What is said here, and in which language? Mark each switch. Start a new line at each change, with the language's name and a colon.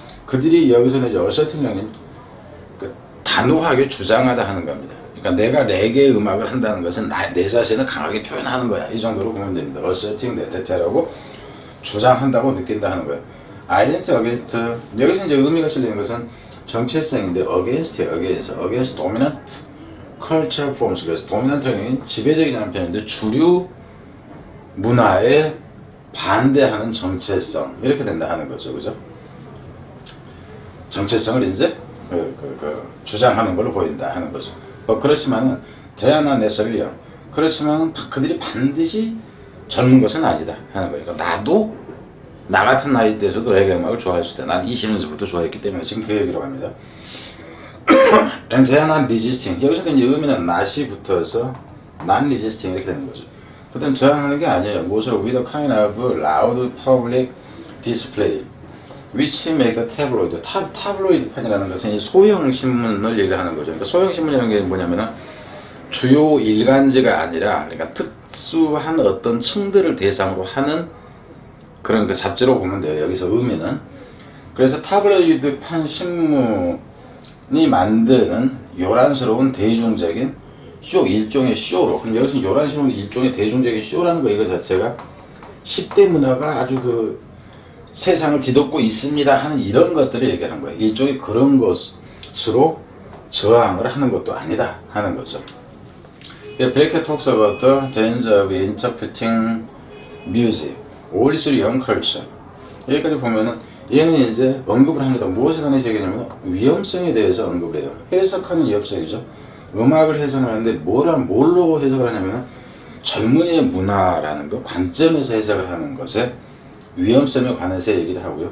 Korean: 그들이 여기서는 이제 asserting은 단호하게 주장하다 하는 겁니다. 그러니까 내가 레게 음악을 한다는 것은 내 자신을 강하게 표현하는 거야. 이 정도로 보면 됩니다.
English: asserting that
Korean: 라고 주장한다고 느낀다 하는 거예요.
English: identity against,
Korean: 여기서 이제 의미가 실리는 것은 정체성인데
English: against
Korean: 예요.
English: against dominant cultural forms.
Korean: 그래서 dominant는 지배적이라는 표현인데, 주류 문화에 반대하는 정체성, 이렇게 된다 하는 거죠. 그죠? 정체성을 이제 주장하는 걸로 보인다 하는 거죠. 그렇지만은 대안한 내설이요. 그렇지만 그들이 반드시 젊은 것은 아니다 하는 거예요. 그러니까 나도 나 같은 나이 때에서도 레게 음악을 좋아할 수 있다. 난 20년 전부터 좋아했기 때문에 지금 그 얘기로 합니다.
English: And they are not resisting.
Korean: 여기서 이제 의미는 not이 붙어서 non resisting 이렇게 되는 거죠. 그땐 저항하는 게 아니에요. 무엇으로?
English: With a kind of loud public display which make the tabloid.
Korean: 타블로이드판이라는 것은 이 소형 신문을 얘기하는 거죠. 그러니까 소형 신문이라는 게 뭐냐면은 주요 일간지가 아니라, 그러니까 특수한 어떤 층들을 대상으로 하는 그런 그 잡지로 보면 돼요. 여기서 의미는. 그래서 타블로이드판 신문이 만드는 요란스러운 대중적인 일종의 쇼로. 그럼 여기서 요란스러운 일종의 대중적인 쇼라는 거, 이거 자체가 10대 문화가 아주 그 세상을 뒤덮고 있습니다 하는 이런 것들을 얘기하는 거예요. 일종의 그런 것으로 저항을 하는 것도 아니다 하는 거죠.
English: Beckett talks about the danger of interpreting music only through young culture.
Korean: 여기까지 보면은 얘는 이제 언급을 합니다. 무엇에 관해서 얘기하냐면 위험성에 대해서 언급을 해요. 해석하는 위험성이죠. 음악을 해석을 하는데 뭘로 해석을 하냐면 젊은이의 문화라는 것, 관점에서 해석을 하는 것에 위험성에 관해서 얘기를 하고요.